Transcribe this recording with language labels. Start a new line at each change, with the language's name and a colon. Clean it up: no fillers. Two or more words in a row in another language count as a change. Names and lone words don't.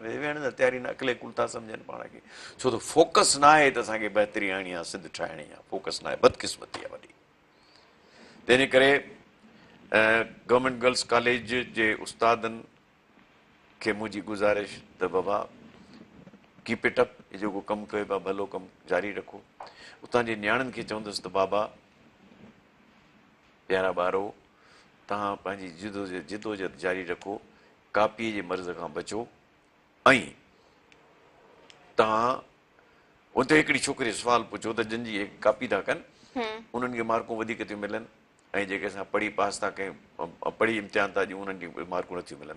Sindhi: वेहण जी तयारी न, अकेले कुल था सम्झनि पाण खे। छो त फोकस न आहे त असांखे बहितरी आणी आहे, सिंध ठाहिणी आहे। फोकस न आहे, बदकिस्मती आहे वॾी। तंहिंजे करे गवर्नमेंट गर्ल्स कॉलेज जे उस्तादनि खे मुंहिंजी गुज़ारिश त बाबा
English: keep it up,
Sindhi: जेको कमु कयो पिया भलो कमु जारी रखो। उतां जे न्याणियुनि खे चवंदुसि त बाबा प्यारा ॿारो, तव्हां पंहिंजी जिदोजहद जारी रखो, कापीअ जे मर्ज़ खां बचो। ऐं तव्हां हुते हिकिड़ी छोकिरी सुवालु पुछो त जिन जी कापी था कनि, उन्हनि खे मार्कूं वधीक थियूं मिलनि, ऐं जेके असां पढ़ी पास था कयूं, पढ़ी इम्तिहान था ॾियूं, उन्हनि जी मार्कूं नथियूं मिलनि।